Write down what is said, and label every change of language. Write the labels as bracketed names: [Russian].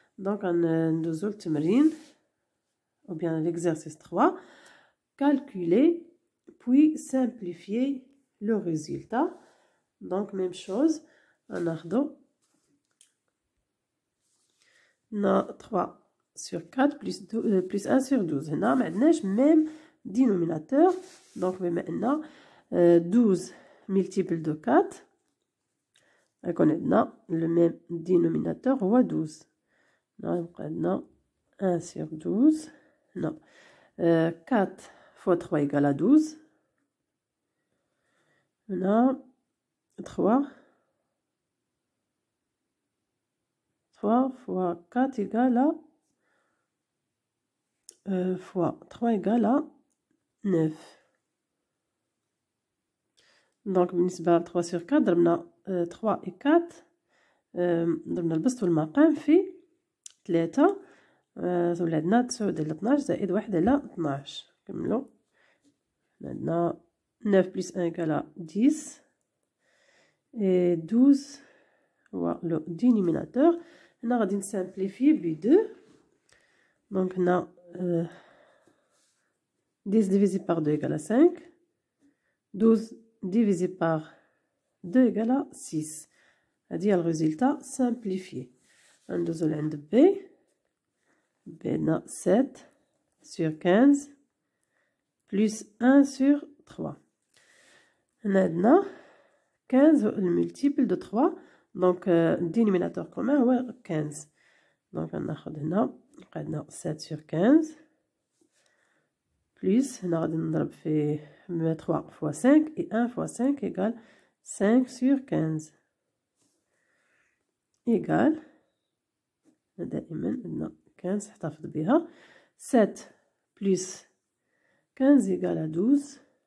[French] Donc [Arabic] ندوزو التمرين [French] ou bien l'exercice 3. Calculer puis simplifier le résultat. Donc même chose, [Arabic] ناخدو [French] 3 sur 4 plus 1 sur 12. [Arabic] هنا ما عندناش [French] même dénominateur. Donc [Arabic] بما أن [French] 12 multiple de 4 [Arabic] غيكون عندنا [French] le même dénominateur هو 12. [Arabic] يبقى عندنا 1 sur 12. [French] Non 4 fois 3 égale à 12. هنا 3 fois 4 égale à fois 3 égale à 9. [Arabic] دونك بالنسبة ل [French] 3 sur 4 [Arabic] ضربنا 3 و 4 ضربنا البسط والمقام في 3 ولا عندنا 9 على 12 زائد 1 على 12. نكملو عندنا [French] 9 plus 1 égale à 10 et 12 هو لو dénominateur. [Arabic] هنا غادي نسامبليفي ب 2 دونك هنا [French] 10 divisé par 2 égale à 5, 12 divisé par 2 égale à 6. [Arabic] هادي هي الريزلtat [French] simplifié. [Arabic] ندوزو لعند B. [French] B [Arabic] عندنا [French] 7 sur 15 plus 1 sur 3. [Arabic] هنا عندنا [French] 15 le multiple de 3 donc le dénominateur commun هو 15. donc [Arabic] غناخد هنا عندنا [French] 7 sur 15 plus [Arabic] هنا غادي نضرب في [French] 3 fois 5 et 1 fois 5 égale 5 sur 15 égale [Arabic] دائما عندنا 15 احتفظ بها [French] 7 plus 15 égale à 12.